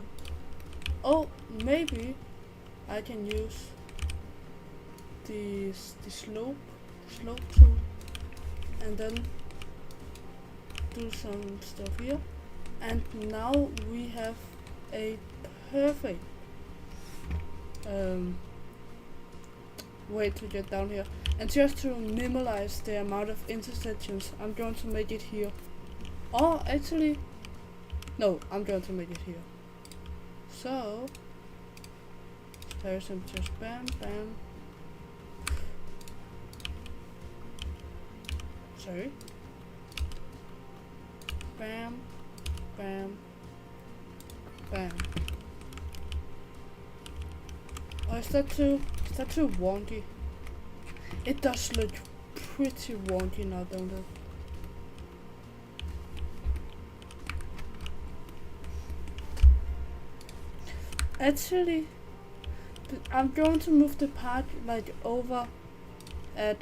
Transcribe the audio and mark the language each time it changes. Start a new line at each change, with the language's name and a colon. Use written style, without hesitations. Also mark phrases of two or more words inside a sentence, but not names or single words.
English: Oh, maybe I can use the slope tool, and then do some stuff here, and now we have a perfect way to get down here. And just to minimize the amount of intersections, I'm going to make it here. Or actually, no, I'm going to make it here. So there's some just bam, bam. Sorry. Bam, bam, bam. Oh, is that too wonky? It does look pretty wonky now, don't it? Actually, I'm going to move the part like over at.